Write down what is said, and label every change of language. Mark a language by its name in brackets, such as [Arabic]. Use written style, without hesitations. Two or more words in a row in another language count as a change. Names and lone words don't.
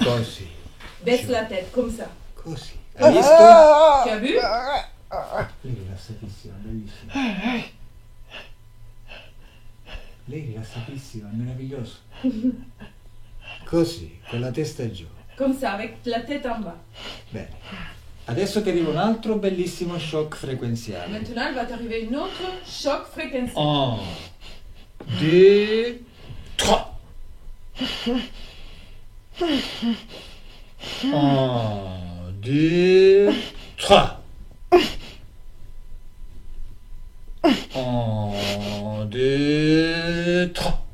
[Italian] Così. [French] Baisse [Italian] Giù. [French] la tête, comme ça. [Italian] Così. Hai visto? [French] Tu as vu? [Italian] Lei è rilassatissima, bellissima. Lei è rilassatissima, è meraviglioso. Così, con la testa giù. [French] Comme ça, avec la tête en bas. [Italian] Bene. Adesso ti arriva un altro bellissimo shock frequenziale. [French] Maintenant, il va t'arriver une autre choc fréquentiel. 1, 2, 3. 1, 2, 3. 1, 2, 3.